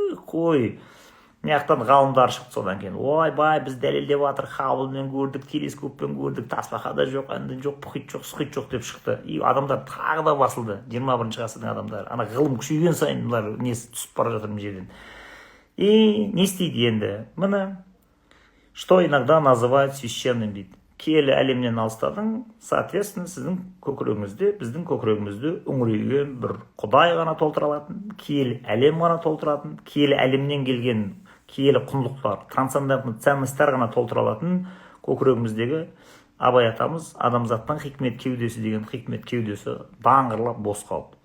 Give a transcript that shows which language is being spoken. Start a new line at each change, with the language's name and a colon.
Kazakh: Қой, мияқтан ғалымдар шықты содан кейін. Ой, бай, біз дәлелдеп жатыр, Хабблмен көрдік, телескоппен көрдік, тасбақада жоқ, әндін жоқ, мұхит жоқ, сұхит жоқ деп шықты. И адамдар тағы да басылды, 21 ғасырдың адамдары. Ана ғылым күшейген сайын бұлар несі түсіп бара жатыр жерден. И не істейді енді?
Russian: Міне, что иногда называют священным дейді.
Kazakh: Киелі әлемнен алыстадың, соответственно, сіздің көкірегіңізде, біздің көкірегімізде үңірейген бір құдай ғана толтыра алатын, киелі әлем ғана толтыратын, киелі әлемнен келген киелі құндылықтар, трансцендентный ценностьтер ғана толтыра алатын көкірегіміздегі Абай атамыз адамзаттың хикмет кеудесі деген хикмет кеудесі даңғырлап бос қалды.